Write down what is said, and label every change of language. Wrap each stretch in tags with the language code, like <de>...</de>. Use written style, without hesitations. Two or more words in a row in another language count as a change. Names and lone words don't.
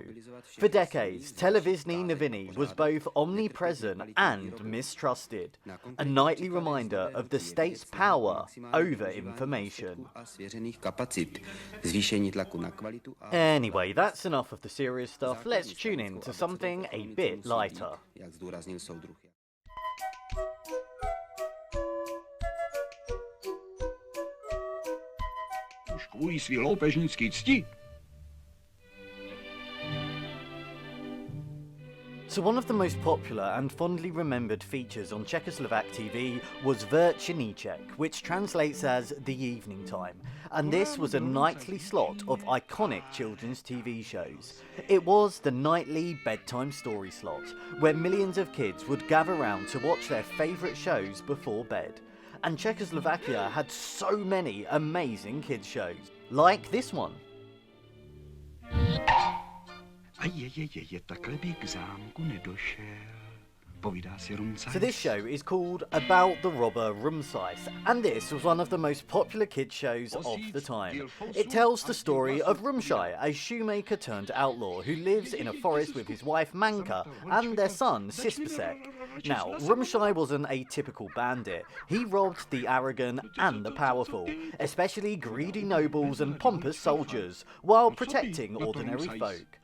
<en>For decades, Televize Nationalization was both omnipresent and mistrusted, a nightly reminder of the state's power over information. Anyway, that's enough of the serious stuff. Let's tune in to something a bit lighter.</en> <cs>Kvůli svý loupežnický cti.</cs> <en>So one of the most popular and fondly remembered features on Czechoslovak TV was Večerníček, which translates as the evening time, and this was a nightly slot of iconic children's TV shows. It was the nightly bedtime story slot, where millions of kids would gather round to watch their favourite shows before bed. And Czechoslovakia had so many amazing kids shows, like this one.</en> <cs>Takhle by k zámku nedošel. Povídá si Rumcajs.</cs> <en>So this show is called About the Robber Rumcajs, and this was one of the most popular kids shows of the time. It tells the story of Rumcaj, a shoemaker turned outlaw who lives in a forest with his wife Manka and their son Sispasek. Now, Rumcaj wasn't a typical bandit. He robbed the arrogant and the powerful, especially greedy nobles and pompous soldiers, while protecting ordinary folk.</en>